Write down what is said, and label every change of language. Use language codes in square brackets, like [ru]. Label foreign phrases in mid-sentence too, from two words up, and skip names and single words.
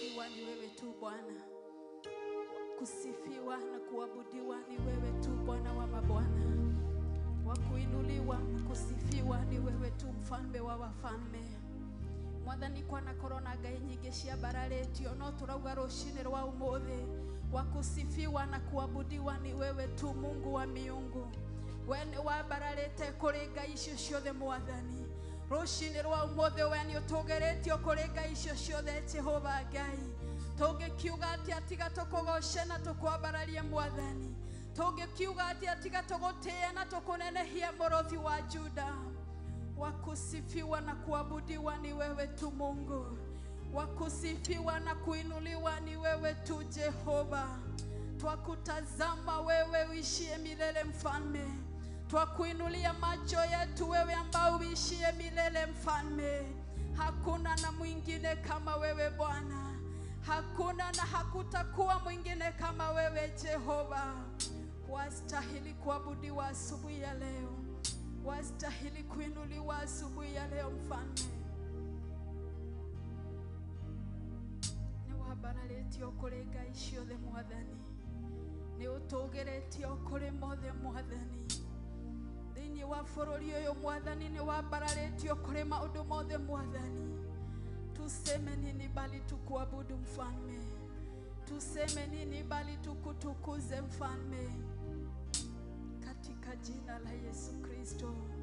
[sw] ni wewe tu Bwana. Kusifiwa na kuabudiwa ni wewe tu Bwana wa mabwana. Wa kuinuliwa na kusifiwa ni wewe tu mfalme wa wafalme. [ki] Mwathani kwa na korona ngai nyingi cia bararetio no turauga rucini rwa umuthi. [sw] Wa kusifiwa na kuabudiwa ni wewe tu Mungu wa miungu. [ki] Wene wa bararete kuri ngai icio ciothe Mwathani. Rucini rwa umuthi we ni utugeretio kuri ngai icio ciothe Jehova Ngai. Tungikiuga ati atiga tukugoce na tukwambararie Mwathani. Tungikiuga ati atiga tugutie na tukunenehia Mũrothi wa Juda. [sw] Wa kusifiwa na kuabudiwa ni wewe tu Mungu. Wa kusifiwa na kuinuliwa ni wewe tu Jehova. Twakutazama wewe uishie milele mfalme. Twakuinulia macho yetu wewe ambao uishie milele mfalme. Hakuna na mwingine kama wewe Bwana. Hakuna na hakutakuwa mwingine kama wewe Jehova. Wastahili kuabudiwa asubuhi ya leo. Wastahili kuinuliwa asubuhi ya leo mfalme. [ki] Ni wabararetio kuri ngai ciothe Mwathani. Ni utugeretio kuri mothe Mwathani. Thĩinĩ wa bũrũri ũyũ Mwathani ni wabararetio kuri maũndũ mothe Mwathani. [sw] Tuseme nini bali tukuabudu mfalme. Tuseme nini bali tukutukuze mfalme. Katika jina la Yesu Kristo.